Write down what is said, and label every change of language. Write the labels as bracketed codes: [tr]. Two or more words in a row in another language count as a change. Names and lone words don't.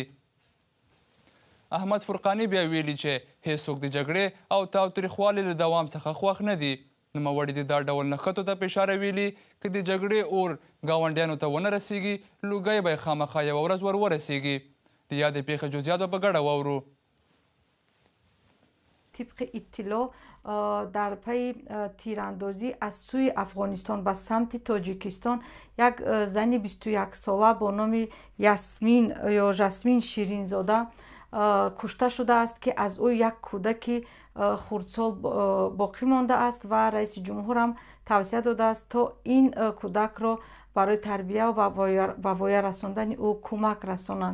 [ps] احمد فرقاني بیا ویلي چې هیڅوک د جګړې او تاوتریخوالي له دوام څخه خوښ نه دي. نوموړي د دا ډول نښتو ته په اشاره ویلي که د جګړې اور ګاونډیانو ته ونه رسیږي لوګی به یې خامخا یوه ورځ ور ورسیږي. د یادې پیښې جزئیات به په ګډه واورو. [fa] طبق اطلاع در پی تیراندازی از سوی افغانستان به سمت تاجیکستان یک زن 21 ساله با نام یاسمین یا جاسمین شیرینزاده کشته شده است که از او یک کودک خردسال باقی مانده است و رئیس جمهور هم توصیه داده است تا این کودک را برای تربیه و وای رساندن او کمک رسانند.